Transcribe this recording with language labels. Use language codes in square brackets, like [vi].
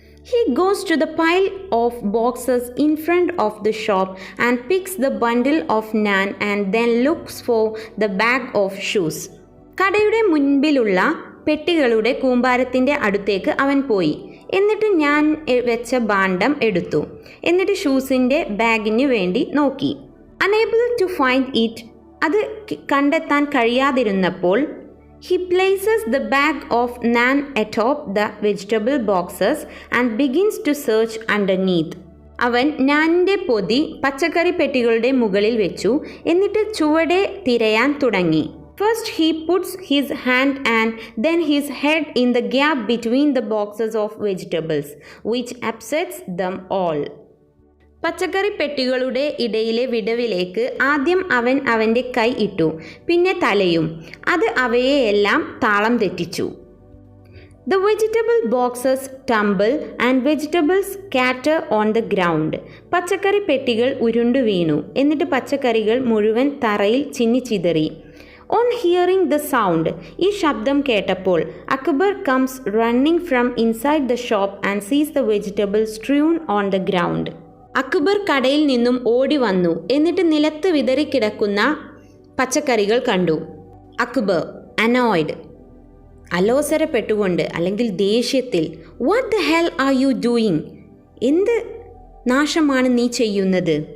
[en] He goes to the pile of boxes in front of the shop and picks the bundle of naan and then looks for the bag of shoes. [ml] കടയുടെ മുൻപിലുള്ള പെട്ടികളുടെ കൂമ്പാരത്തിൻ്റെ അടുത്തേക്ക് അവൻ പോയി. എന്നിട്ട് ഞാൻ വെച്ച ഭാണ്ഡം എടുത്തു. എന്നിട്ട് ഷൂസിൻ്റെ ബാഗിന് വേണ്ടി നോക്കി. [en] Unable to find it, [ml] അത് കണ്ടെത്താൻ കഴിയാതിരുന്നപ്പോൾ [en] he places the bag of naan atop the vegetable boxes and begins to search underneath. [ml] അവൻ നാനിൻ്റെ പൊതി പച്ചക്കറി പെട്ടികളുടെ മുകളിൽ വെച്ചു. എന്നിട്ട് ചുവടെ തിരയാൻ തുടങ്ങി. [en] First he puts his hand and then his head in the gap between the boxes of vegetables, which upsets them all. [ml] പച്ചക്കറി പെട്ടികളുടെ ഇടയിലെ വിടവിലേക്ക് ആദ്യം അവൻ അവൻ്റെ കൈ ഇട്ടു, പിന്നെ തലയും. അത് അവയെയെല്ലാം താളം തെറ്റിച്ചു. [en] The vegetable boxes tumble and vegetables scatter on the ground. [ml] പച്ചക്കറി പെട്ടികൾ ഉരുണ്ടു വീണു, എന്നിട്ട് പച്ചക്കറികൾ മുഴുവൻ തറയിൽ ചിന്നിച്ചിതറി. [en] On hearing the sound, [ml] ഈ ശബ്ദം കേട്ടപ്പോൾ [en] Akbar comes running from inside the shop and sees the vegetables strewn on the ground. [ml] Akbar കടയിൽ നിന്നും ഓടി വന്നു, എന്നിട്ട് നിലത്ത് വിതറിക്കിടക്കുന്ന പച്ചക്കറികൾ കണ്ടു. അക്ബർ annoyed, അലോസരപ്പെട്ടുകൊണ്ട് അല്ലെങ്കിൽ ദേഷ്യത്തിൽ, [en] what the hell are you doing, [ml] എന്ത് നാശമാണ് നീ ചെയ്യുന്നത്?